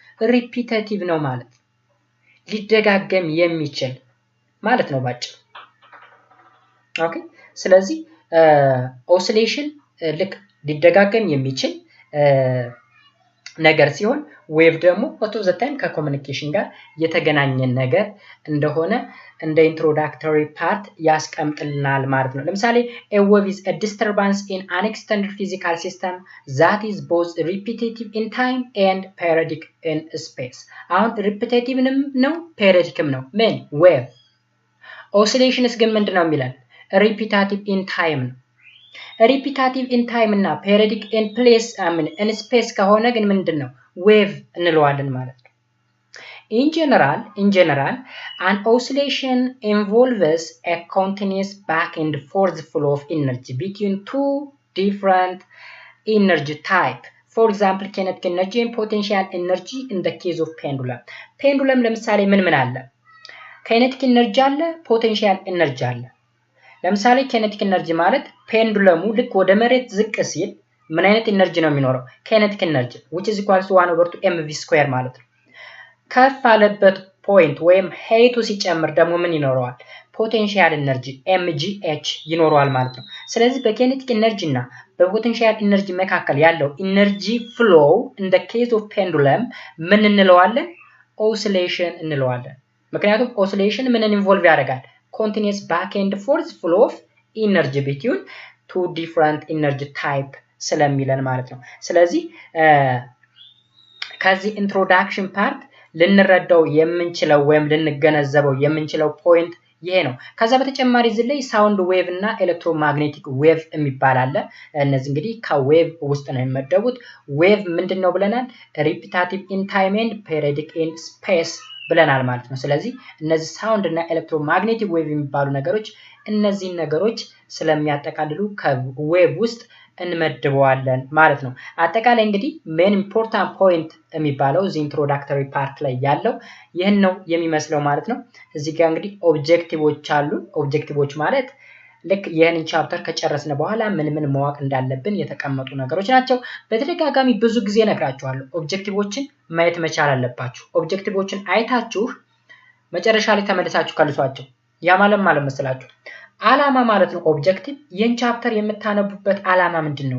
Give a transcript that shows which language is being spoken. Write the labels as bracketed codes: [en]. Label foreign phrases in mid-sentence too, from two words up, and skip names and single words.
[am] ሪፒታቲቭ ነው ማለት ነው። ሊደጋገም የሚችል ማለት ነው ባጭሩ። ኦኬ። ስለዚህ ኦሲሌሽን ልክ ሊደጋገም የሚችል ነገር ሲሆን ዌቭ ደግሞ [en] of the time [am] ከኮሙኒኬሽን ጋር የተገናኘ ነገር እንደሆነ እንደ [en] introductory part [am] ያስቀምጥልናል ማለት ነው። ለምሳሌ [en] a wave is a disturbance in an extended physical system that is both repetitive in time and periodic in space. [am] አሁን repetitive ነው periodicም ነው ምን ዌቭ። ኦሲሌሽንስ ግን ምንድነው የሚለን? [en] repetitive in time ነው። repetitive in time እና periodic in place in space [am] ከሆነ ግን ምንድነው? ዌቭ እንለዋለን ማለት ነው። [en] in general an oscillation involves a continuous back and forth flow of energy between two different energy type. For example, kinetic energy and potential energy in the case of pendulum. [am] pendulum ለምሳሌ ምን አለ? [en] kinetic energy [am] አለ፣ [en] potential energy [am] አለ። ለምሳሌ [en] kinetic energy [am] ማለት ፔንዱለሙ ልክ ወደ መሬት ዝቅ ሲል ምን አይነት ኤነርጂ ነው የሚኖረው? [en] kinetic energy which is equal to 1/2mv² [am] ማለት ነው። ከፍ አለበት ፖይንት ወይም ሄይቱ ሲጨምር ደግሞ ምን ይኖረዋል? [en] potential energy [am] mgh ይኖረዋል ማለት ነው። ስለዚህ በ [en] kinetic energy [am] እና [en] በpotential energy [am] መካከል ያለው [en] energy flow in the case of pendulum [am] ምን እንለዋለን? ኦሲሌሽን እንለዋለን። ምክንያቱም ኦሲሌሽን ምንን ኢንቮልቭ ያደርጋል? [en] continuous back and forth flow of energy between two different energy type [am] ስለሚለን ማለት ነው። ስለዚህ ከዚህ [en] introduction part [am] ልንረዳው የምንችለው ወይም ልንገነዘበው የምንችለው ፖይንት ይሄ ነው። ከዛ በተጨማሪ እዚህ ላይ [en] sound wave [am] እና [en] electromagnetic wave [am] የሚባል አለ። እነዚህ እንግዲህ ከዌቭ ውስጥ ነው የሚመደቡት። ዌቭ ምንድነው ብለናል? [en] repetitive in time and periodic in space [am] ብለናል ማለት ነው። ስለዚህ እነዚህ ሳውንድ እና [en] electromagnetic wave [am] የሚባሉ ነገሮች እነዚህ ነገሮች ስለሚያጠቃልሉ ከዌቭ ውስጥ እንመድበዋለን ማለት ነው። አጠቃላይ እንግዲህ [en] main important point [am] የሚባለው እዚህ [en] introductory part [am] ላይ ያለው ይህን ነው የሚመስለው ማለት ነው። እዚህ ጋር እንግዲህ ኦብጀክቲቮች አሉ። ኦብጀክቲቮች ማለት ልክ ይህንን ቻፕተር ከጨረስን በኋላ ምን ምን ማወቅ እንዳለብን የተቀመጡ ነገሮች ናቸው። በተደጋጋሚ ብዙ ጊዜ ነግራችኋለሁ። ኦብጀክቲቮችን ማየት መቻል አለባችሁ። ኦብጀክቲቮችን አይታችሁ መጨረሻ ላይ ተመልሳችሁ ከልሷቸው። ያ ማለት መሰላችሁ ዓላማ ማለት ነው። ኦብጀክቲቭ ይህን ቻፕተር የምታነቡበት ዓላማ ምንድነው?